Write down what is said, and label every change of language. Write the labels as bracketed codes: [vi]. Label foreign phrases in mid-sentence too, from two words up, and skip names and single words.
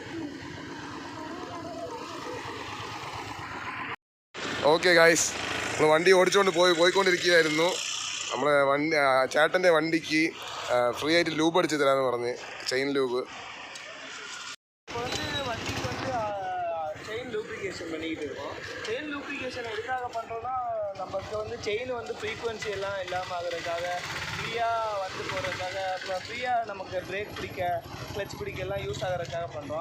[en] okay guys, [ml] നമ്മൾ വണ്ടി ഓടിച്ചുകൊണ്ട് പോയിക്കൊണ്ടിരിക്കുകയായിരുന്നു. നമ്മളെ വണ്ടി ചേട്ടൻ്റെ വണ്ടിക്ക് ഫ്രീ ആയിട്ട് ലൂബ് അടിച്ച് തരാമെന്ന് പറഞ്ഞ്, [en] chain lube. [ta] பண்ணிக்கிட்டு இருக்கோம். [en] chain lubrication [ta] எதுக்காக பண்ணுறோன்னா, நமக்கு வந்து செயின் வந்து ஃப்ரீக்குவன்சி எல்லாம் இல்லாமல் ஆகிறதுக்காக, ஃப்ரீயாக வந்து போகிறதுக்காக, இப்போ ஃப்ரீயாக நமக்கு பிரேக் பிடிக்க, கிளச் பிடிக்க எல்லாம் யூஸ் ஆகிறதுக்காக பண்ணுறோம்.